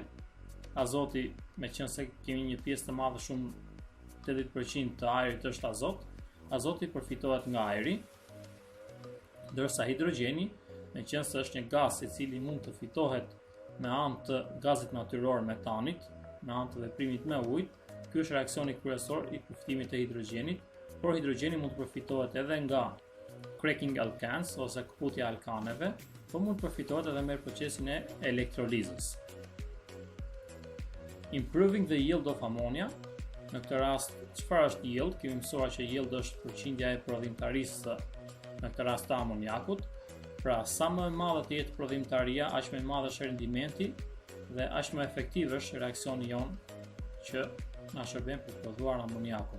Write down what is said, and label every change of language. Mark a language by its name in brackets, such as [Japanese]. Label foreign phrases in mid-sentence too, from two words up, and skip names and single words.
[Albanian] Azoti, meqense kemi një pjesë të madhe, shumë 80% të ajrit është azot, azoti përfitohet nga ajri, ndërsa hidrogjeni, meqense është një gaz i cili mund të fitohet me anë të gazit natyror metanit, me anë të veprimit me ujë, ky është reaksioni kryesor i përfitimit të hidrogjenit, por hidrogjeni mund të përfitohet edhe nga [English] cracking alkanes [Albanian] ose këputja e alkaneve, por mund të përfitohet edhe me procesin e elektrolizës. [English] Improving the yield of ammonia. [Albanian] Në këtë rast, çfarë është yield? Kemi mësuar që yield është përqindja e prodhimtarisë, në këtë rast të amoniakut. Pra, sa më e madhe të jetë prodhimtaria, aq më i madh është rendimenti dhe aq më efektiv është reaksioni jonë që na shërben për të prodhuar amoniakun.